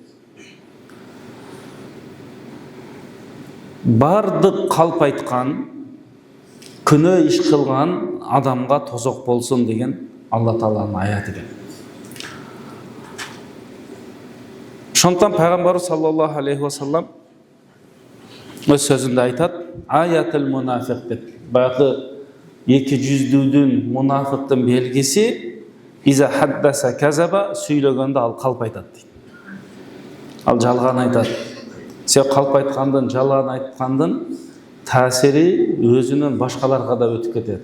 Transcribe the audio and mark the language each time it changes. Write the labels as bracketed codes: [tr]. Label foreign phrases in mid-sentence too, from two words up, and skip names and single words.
[ky] Бардык калп айткан, күнөө иш кылган адамга тозок болсун деген Алла Тааланын аяты экен. Ошондон пайгамбарыбыз [ar] صلى الله عليه وسلم [ky] өз сөзүндө айтат: [ar] آية المنافق [ky] деп. Баягы эки жүздүүдүн, мунафиктин белгиси [ar] إذا حدث كذب, [ky] сүйлөгөндө ал калп айтат дейт. Ал жалган айтат. Сен калп айткандын, жалган айткандын таасири өзүнөн башкаларга да өтүп кетет.